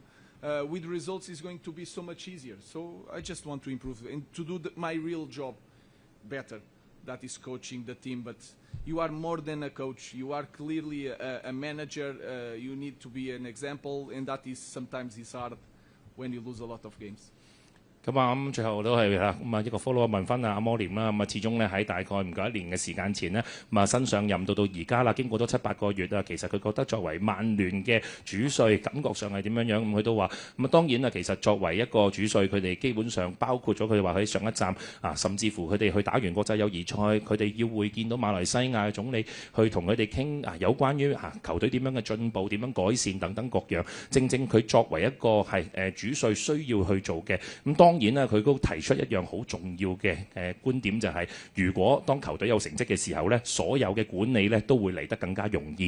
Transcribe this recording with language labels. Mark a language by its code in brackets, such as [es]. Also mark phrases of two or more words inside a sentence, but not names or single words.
[en] With results is going to be so much easier. So I just want to improve and to do my real job better. That is coaching the team. But you are more than a coach. You are clearly a manager. You need to be an example, and that is sometimes is hard when you lose a lot of games. [yue] 咁啊，咁最後都係啦，咁啊一個 follow 問翻阿摩廉啦，咁啊始終咧喺大概唔夠1年嘅時間前呢，咁啊新上任到而家啦，經過咗7-8個月啊，其實佢覺得作為曼聯嘅主帥，感覺上係點樣樣？咁佢都話，咁啊當然啊，其實作為一個主帥，佢哋基本上包括咗佢哋話喺上一站啊，甚至乎佢哋去打完國際友誼賽，佢哋要會見到馬來西亞嘅總理，去同佢哋傾啊有關於球隊點樣嘅進步、點樣改善等等各樣，正正佢作為一個係主帥需要去做嘅，咁當當然啦，佢都提出一樣好重要嘅觀點，就係如果當球隊有成績嘅時候呢，所有嘅管理呢都會嚟得更加容易。